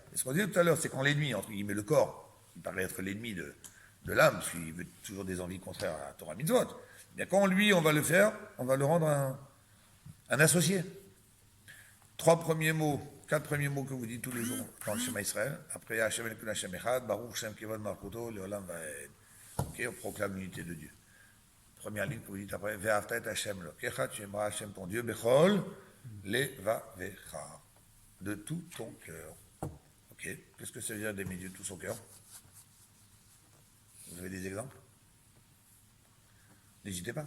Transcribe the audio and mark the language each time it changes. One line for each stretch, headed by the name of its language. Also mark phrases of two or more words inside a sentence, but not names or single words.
French: Et ce qu'on disait tout à l'heure, c'est quand l'ennemi, entre guillemets, le corps, qui paraît être l'ennemi de l'âme, parce qu'il veut toujours des envies contraires à la
Hebrew: תורה מצוות,
French: bien quand lui, on va le faire, on va le rendre un associé. 4 premiers mots que vous dites tous les jours dans le Shema Israël, après
Hebrew: השם אלוקינו השם אחד, ברוך שם כבוד מלכותו, לעולם ועד.
French: Ok, on proclame l'unité de Dieu. Première ligne que vous dites après,
Hebrew: ואהבת את השם אלוקיך,
French: tu aimeras Hashem ton Dieu,
Hebrew: בכל, לבבך,
French: de tout ton cœur. Ok, qu'est-ce que ça veut dire d'aimer Dieu de tout son cœur? Vous avez des exemples? N'hésitez pas.